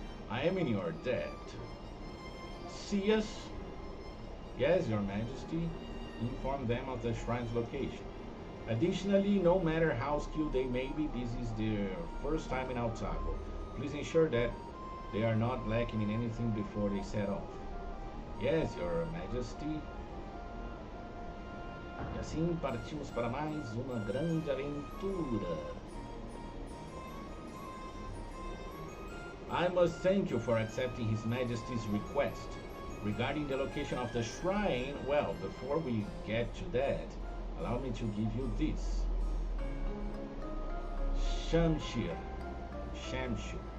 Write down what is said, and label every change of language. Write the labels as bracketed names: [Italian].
[English] I am in your debt. See us? Yes, your majesty. Inform them of the shrine's location. Additionally, no matter how skilled they may be, this is their first time in Otago. Please ensure that they are not lacking in anything before they set off. Yes, your majesty. [Portuguese] E assim partimos para mais uma grande aventura. [English] I must thank you for accepting His Majesty's request. Regarding the location of the shrine, well, before we get to that, allow me to give you this. Shamshir. Shamshir.